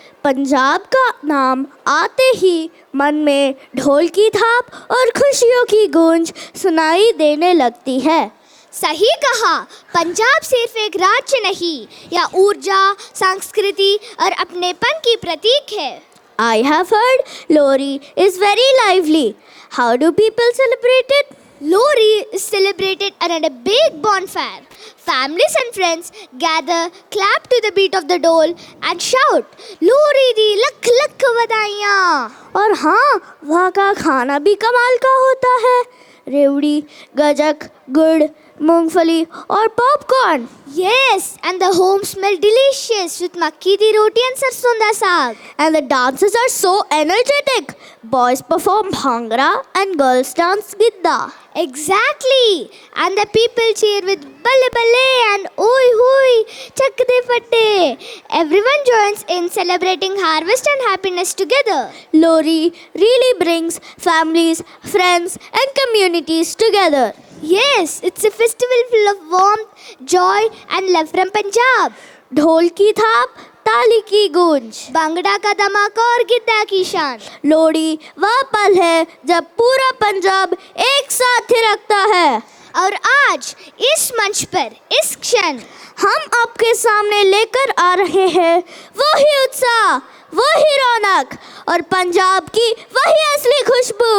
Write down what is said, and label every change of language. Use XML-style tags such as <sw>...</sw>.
<hi>पंजाब का नाम आते ही मन में ढोल की थाप और खुशियों की गूंज सुनाई देने लगती है। सही कहा। पंजाब सिर्फ एक राज्य नहीं, यह ऊर्जा, संस्कृति और अपनेपन की प्रतीक है।</hi> <en>I have heard Lohri is very lively. How do people celebrate it? Lohri is celebrated around a big bonfire. Families and friends gather, clap to the beat of the dole and shout, "Lohri</en> <pa>दी लख लख बधाइयाँ।"</pa> <hi>और हाँ, वहाँ का खाना भी कमाल का होता है। रेवड़ी, गजक, गुड़, मूंगफली और popcorn.</hi> <en>Yes, and the home smell delicious with makki di roti and sarson da saag. And the dances are so energetic. Boys perform bhangra and girls dance gidda. Exactly. And the people cheer with balle balle and oi hoi, chakde fatte. Everyone joins in celebrating harvest and happiness together. Lohri really brings families, friends and communities together. Yes, it's a festival full of warmth, joy and love from Punjab.</en> <hi>ढोल की थाप, ताली की गूंज, भांगड़ा का धमाका और गिद्दा की शान। लोहड़ी वह पल है जब पूरा पंजाब एक साथ थिरकता है। और आज इस मंच पर इस क्षण हम आपके सामने लेकर आ रहे हैं वही उत्साह, वही रौनक और पंजाब की वही असली खुशबू।</hi>